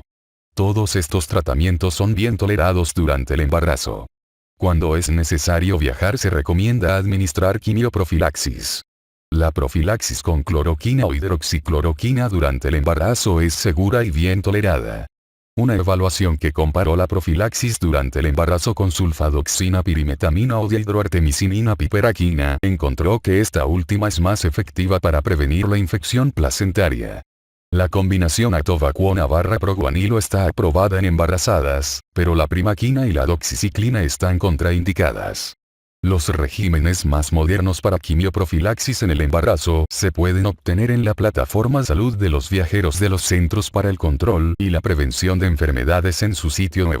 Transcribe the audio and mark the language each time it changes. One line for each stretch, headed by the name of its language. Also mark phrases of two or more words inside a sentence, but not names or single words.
Spanish: Todos estos tratamientos son bien tolerados durante el embarazo. Cuando es necesario viajar se recomienda administrar quimioprofilaxis. La profilaxis con cloroquina o hidroxicloroquina durante el embarazo es segura y bien tolerada. Una evaluación que comparó la profilaxis durante el embarazo con sulfadoxina pirimetamina o dihidroartemisinina piperaquina encontró que esta última es más efectiva para prevenir la infección placentaria. La combinación atovaquona/proguanilo está aprobada en embarazadas, pero la primaquina y la doxiciclina están contraindicadas. Los regímenes más modernos para quimioprofilaxis en el embarazo se pueden obtener en la plataforma Salud de los Viajeros de los Centros para el Control y la Prevención de Enfermedades en su sitio web.